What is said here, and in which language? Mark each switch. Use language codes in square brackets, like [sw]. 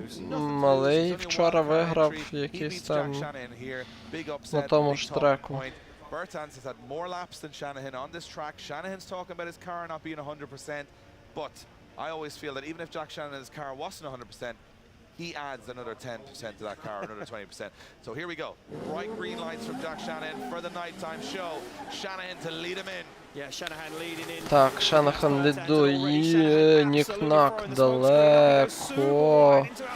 [uk] Малий вчора виграв якийсь там на тому ж треку. [en] Bertans has had more laps than Shanahan on this track. Shanahan's talking about his car not being 100%, but I always feel that even if Jack Shanahan's car wasn't 100%, he adds another 10% to that car, another 20%. So here we go. Bright green lights from Jack Shanahan for the nighttime show. Shanahan to lead him in. Yeah, Shanahan leading in. [uk] Так, Шанахан лідує, Нік-Нак далеко.